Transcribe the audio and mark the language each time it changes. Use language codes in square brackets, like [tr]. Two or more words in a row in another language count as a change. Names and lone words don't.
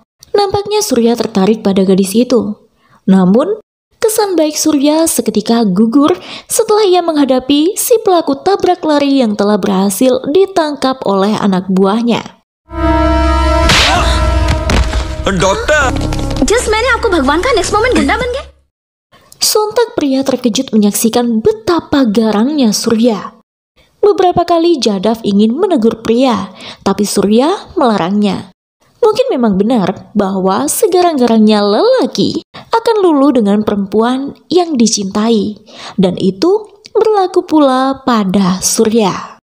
[id] Nampaknya Surya tertarik pada gadis itu. Namun, kesan baik Surya seketika gugur setelah ia menghadapi si pelaku tabrak lari yang telah berhasil ditangkap oleh anak buahnya. Dokter, [hi] just मैंने आपको भगवान का [en] next moment [hi] गुंडा बन गया. [id] Sontak Priya terkejut menyaksikan betapa garangnya Surya. Beberapa kali Jadav ingin menegur Priya, tapi Surya melarangnya. Mungkin memang benar bahwa segarang-garangnya lelaki akan luluh dengan perempuan yang dicintai, dan itu berlaku pula pada Surya.